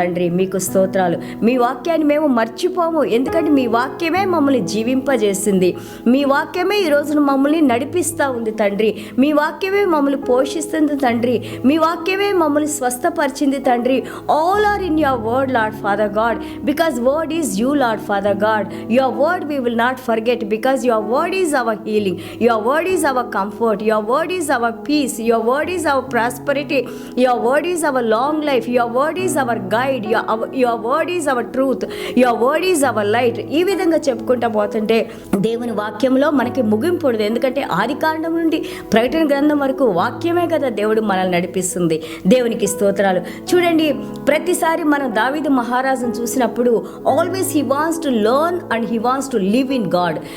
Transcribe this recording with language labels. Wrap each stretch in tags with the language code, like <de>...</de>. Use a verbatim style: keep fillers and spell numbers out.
<te>తండ్రి, మీకు స్తోత్రాలు. మీ వాక్యాన్ని మేము మర్చిపోము, ఎందుకంటే మీ వాక్యమే మమ్మల్ని జీవింపజేసింది, మీ వాక్యమే ఈ రోజున మమ్మల్ని నడిపిస్తూ ఉంది. తండ్రి, మీ వాక్యమే మమ్మల్ని పోషిస్తుంది. తండ్రి, మీ వాక్యమే మమ్మల్ని స్వస్థపరిచింది.</te> <en>తండ్రి, all are in your word Lord Father God, because word is you Lord Father God. Your word we will not forget, because your word is our healing, your word is our comfort, your word is our peace, your word is our prosperity, your word is our long life, your word is our guide, your our, your word is our truth, your word is our light.</en> <te>ఈ విధంగా చెప్పుకుంటా పోతుంటే దేవుని వాక్యంలో మనకి ముగింపు ఉండదు, ఎందుకంటే ఆదికాండం నుండి ప్రకటన గ్రంథం వరకు వాక్యమే కదా దేవుడు మనల్ని నడిపిస్తుంది. దేవునికి స్తోత్రాలు. చూడండి, ప్రతిసారి మనం దావీదు మహారాజును చూసినప్పుడు always</te> <en>he wants to learn and he wants to live in God.</en>